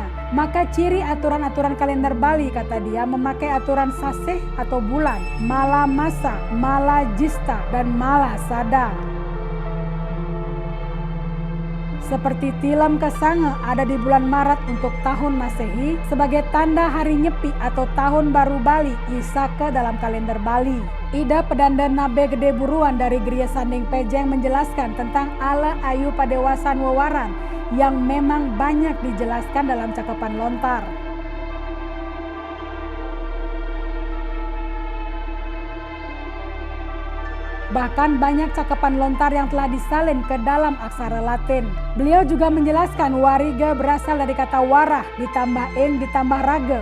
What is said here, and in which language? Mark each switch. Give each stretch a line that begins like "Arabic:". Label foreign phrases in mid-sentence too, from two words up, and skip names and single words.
Indonesian: Maka ciri aturan-aturan kalender Bali, kata dia, memakai aturan saseh atau bulan, mala masa, mala jista, dan mala sada. Seperti
Balinese: tilam kesange
Indonesian: ada di bulan Maret untuk tahun Masehi sebagai tanda hari nyepi atau tahun baru Bali, Isake dalam kalender Bali. Ida Pedanda Nabe Gede Buruan dari Geria Sanding Pejeng menjelaskan tentang
Balinese: ala ayu padewasan wewaran
Indonesian: yang memang banyak dijelaskan dalam Cakepan Lontar. Bahkan banyak cakepan lontar yang telah disalin ke dalam aksara Latin. Beliau juga menjelaskan Warige berasal dari kata warah ditambah ing ditambah rage.